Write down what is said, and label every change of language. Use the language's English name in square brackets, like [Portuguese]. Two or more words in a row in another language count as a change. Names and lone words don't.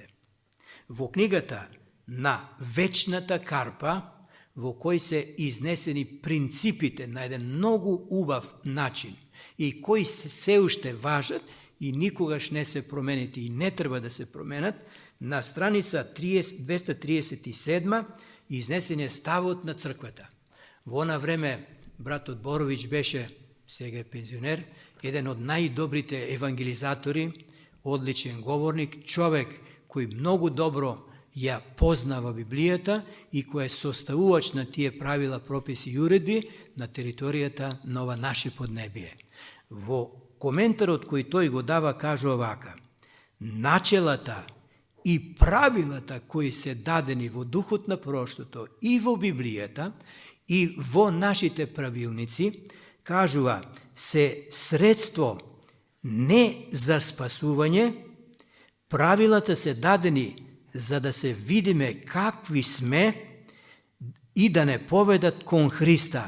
[Macedonian] Во книгата на Вечната карпа, во кој се изнесени принципите на еден многу убав начин и кои се уште важат и никогаш не се променити и не треба да се променат, на страница 237 изнесен е ставот на црквата. Во она време братот Боровиќ беше, сега е пензионер, еден од најдобрите евангелизатори [Serbian] odličan govornik, čovek koji mnogo dobro poznava [Macedonian] Библията и кој е составувач на тие правила, прописи и уредби на територијата на ова наше поднебие. Во коментарот кој тој го дава кажува вака: начелата и правилата кои се дадени во духот на пророштвото и во Библијата и во нашите правилници, кажува, се средство не за спасување, правилата се дадени за да се видиме какви сме и да не поведат кон Христа.